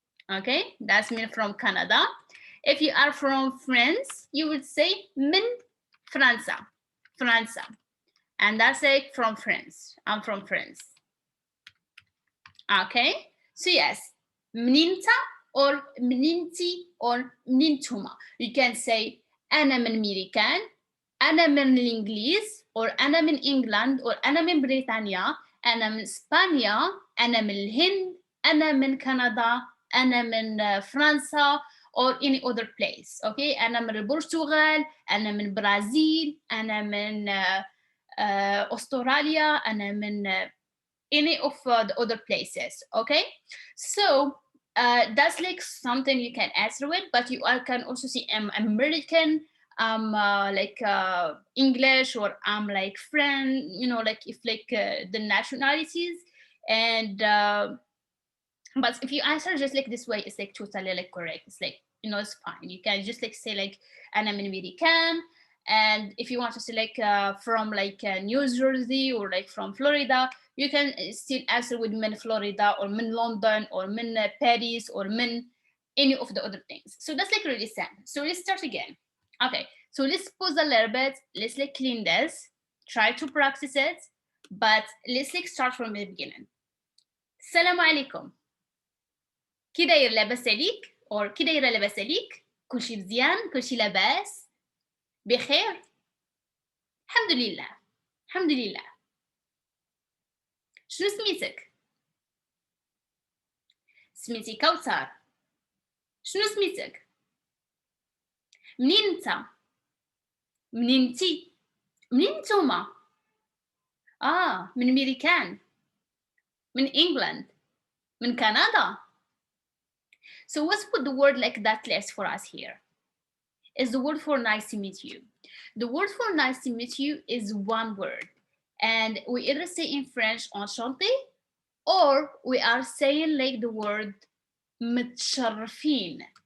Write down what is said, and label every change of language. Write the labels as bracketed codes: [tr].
[en] Okay, that's mean from Canada. If you are from France, you would say [ar] من فرنسا. فرنسا. [en] And that's like from France. I'm from France. Okay, so yes, [ar] منينتا or منينتي or منينتوما. [en] You can say [ar] أنا من أمريكان, أنا من الإنجليز, or أنا من إنجلند, or أنا من بريطانيا, أنا من إسبانيا, أنا من الهند, أنا من كندا, أنا من فرنسا, or any other place. Okay, أنا من البرتغال, أنا من برازيل, أنا من أستراليا, أنا من [en] any of the other places. Okay, so that's like something you can answer with, but you can also see American, like English, or like French, you know, like if like the nationalities. And but if you answer just like this way, it's like totally like correct. It's like, you know, it's fine. You can just like say like I'm American. And if you want to select from like New Jersey or like from Florida, you can still answer with min Florida or min London or min Paris or min any of the other things. So that's like really simple. So let's start again. Okay, so let's pause a little bit. Let's like clean this. Try to practice it, but let's like start from the beginning. [ar] Assalamu alaikum. كي داير لاباس عليك or كي دايره لاباس عليك؟ كلشي مزيان؟ كلشي لاباس؟ بخير؟ الحمد لله الحمد لله. شنو سميتك؟ سميتي كوثر. شنو سميتك؟ منين انت؟ منين انتي؟ منين نتوما؟ من أمريكان، من إنجلند، من كندا. [en] So let's put the word like that list for us here. Is the word for nice to meet you. The word for nice to meet you is one word. And we either say in French enchanté, or we are saying like the word متشرفين.